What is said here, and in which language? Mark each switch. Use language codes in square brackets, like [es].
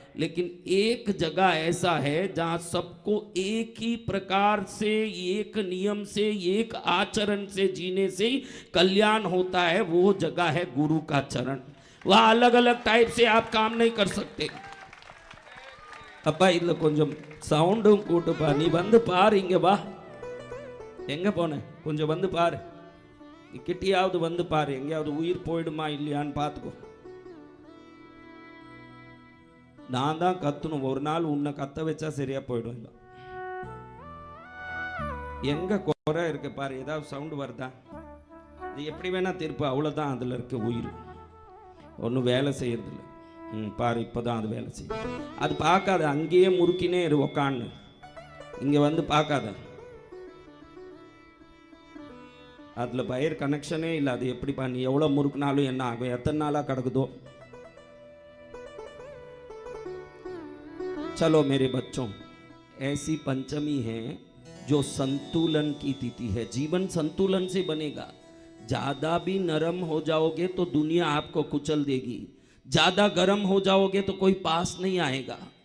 [hi] लेकिन एक जगह ऐसा है जहां सबको एक ही प्रकार से, एक नियम से, एक आचरण से जीने से ही कल्याण होता है। वो जगह है गुरु का चरण। वहां अलग अलग टाइप से आप काम नहीं कर सकते। [ta] அப்பா இதுல கொஞ்சம் சவுண்டும் கூட்டுப்பா, நீ வந்து பாரு, இங்க வா, எங்க போன, கொஞ்சம் வந்து பாரு, நீ கிட்டியாவது வந்து பாரு, எங்கேயாவது உயிர் போயிடுமா இல்லையான்னு பார்த்துக்கோ. நான் தான் கத்தணும், ஒரு நாள் உன்னை கத்த வச்சா சரியா போயிடும். இல்லை எங்க குறை இருக்கு பாரு, ஏதாவது சவுண்டு வருதா, இது எப்படி வேணா திருப்பு, அவ்வளோதான் அதில் இருக்க உயிர், ஒன்றும் வேலை செய்யறதில்ல. பாரு இப்போதான் அது வேலை செய்யும். அது பார்க்காத, அங்கேயே முறுக்கினே இரு உக்கான்னு, இங்கே வந்து பார்க்காத. அதில் வயர் கனெக்ஷனே இல்லை, அது எப்படி பண்ணி எவ்வளோ முறுக்குனாலும் என்ன ஆகும், எத்தனை நாளாக கிடக்குதோ. [hi] चलो मेरे बच्चों, ऐसी पंचमी है जो संतुलन की तिथि है। जीवन संतुलन से बनेगा। ज्यादा भी नरम हो जाओगे तो दुनिया आपको कुचल देगी, ज्यादा गर्म हो जाओगे तो कोई पास नहीं आएगा।